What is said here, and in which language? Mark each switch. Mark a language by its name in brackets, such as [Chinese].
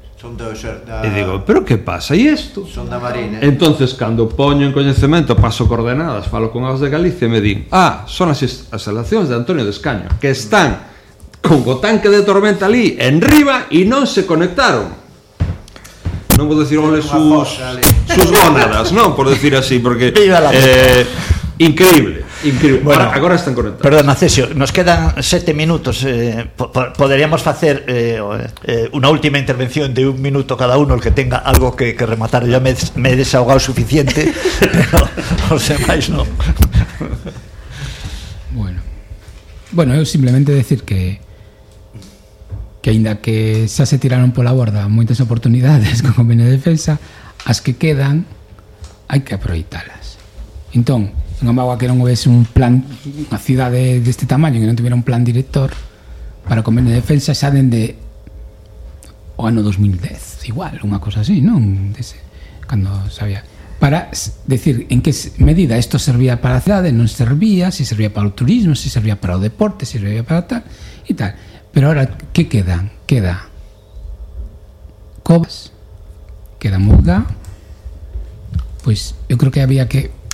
[Galician] Son dos, e digo, pero que pasa? E isto? Son da Marina. Entonces, cando poño en coñecemento, paso coordenadas, falo con as de Galicia e me din, ah, son as instalacións de Antonio de Escaño, que están con o tanque de tormenta ali, en riba, e non se conectaron. Non vou decir onde sus gónadas, non, por decir así, porque... increíble, increíble. Bueno, agora están conectados. Perdón, Acesio, nos quedan 7 minutos. Poderíamos facer unha última intervención de un minuto [Spanish] cada uno, el que tenga algo [Galician] que rematar. [Spanish] Ya me he desahogado suficiente, pero os demais no. [Galician] Bueno, eu simplemente decir que aínda que xa se tiraron pola borda moitas oportunidades con o convenio de defensa, as que quedan hai que aproveitalas. Entón, en Amagua, que non houvese un plan, unha cidade deste tamaño que non tuviera un plan director para o convenio de defensa xa dende o ano 2010, igual, unha cosa así, non? Dese, cando sabía. Para decir en que medida isto servía para a cidade, non servía, se servía para o turismo, se servía para o deporte, se servía para tal e tal. Pero ahora, que quedan? Queda Covas, queda Muga, pois eu creo que había que